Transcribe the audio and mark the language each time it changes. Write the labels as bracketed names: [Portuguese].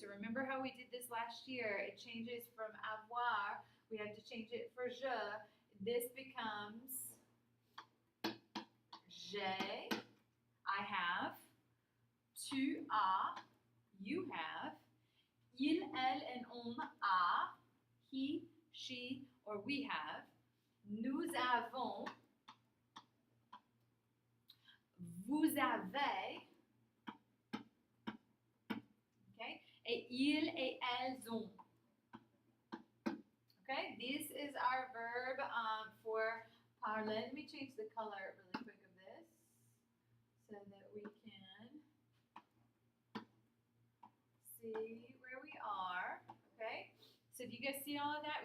[English] So remember how we did this last year? It changes from avoir. We have to change it for je. This becomes j'ai. I have, [French] tu as, [English] you have, [French] il, elle, and on a, [English] he, she, or we have, [French] nous avons, vous avez, okay, et ils et elles ont. [English] Okay, this is our verb for parler. Let me change the color really quick of this, so that we can see where we are, okay? So do you guys see all of that?